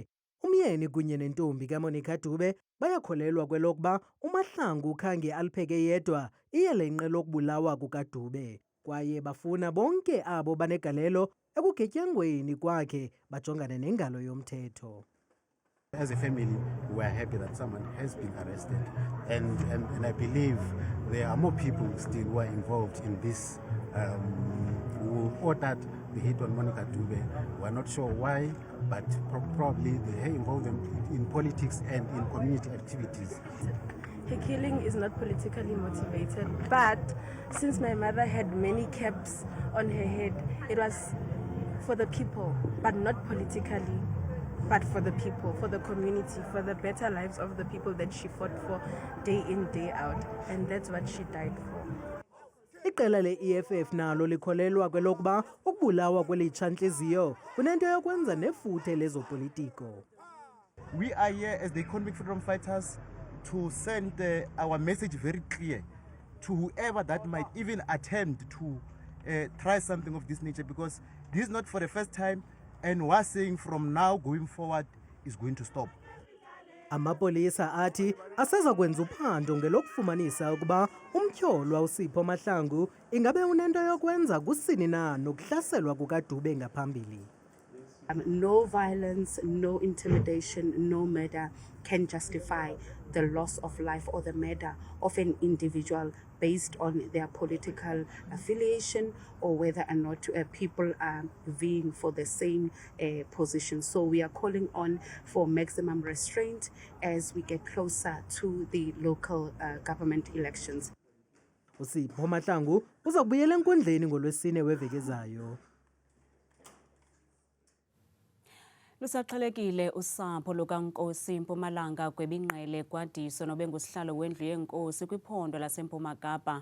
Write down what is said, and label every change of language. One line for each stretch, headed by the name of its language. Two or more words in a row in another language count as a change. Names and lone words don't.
Xhosa: Umyeni kunye nentombi kaMonica Dube bayakholelwa kwelokuba uMahlangu khange alipheke yedwa iyelenqe lokubulawa kukaDube, kwaye bafuna bonke abo banegalelo ekugetyengweni kwakhe bajongane nengalo yomthetho.
English: As a family, we are happy that someone has been arrested, and I believe there are more people still who are involved in this, who ordered the hit on Monica Dube. We are not sure why, but probably they are involved in politics and in community activities. Her killing is not politically motivated, but since my mother had many caps on her head, it was for the people, but not politically. But for the people, for the community, for the better lives of the people that she fought for day in, day out. And that's what she died for.
Xhosa: Iqela le-EFF nalo likholelwa kwelokuba ukubulawa kwelitshantliziyo kunento yokwenza nefuthe lezopolitiko.
English: We are here as the Economic Freedom Fighters to send our message very clear to whoever that might even attempt to try something of this nature, because this is not for the first time. And we're saying from now going forward is going to stop.
Xhosa: Amapolisa athi aseza kwenza uphando ngelokufumanisa ukuba umtyholwa uSipho Mahlangu ingabe unento yokwenza kusini na nokuhlaselwa kukaDube ngaphambili.
English: No violence, no intimidation, no murder can justify the loss of life or the murder of an individual based on their political affiliation or whether or not people are vying for the same position. So we are calling on for maximum restraint as we get closer to the local government elections.
Xhosa: uSipho Mahlangu uzakubuyela enkundleni ngoLwesine weveki ezayo. Lusaxhelekile usapho lukaNkosi Mpumalanga Gwebingqele Gwadiso nobengusihlalo wendlu yenkosi kwiphondo laseMpuma Kapa.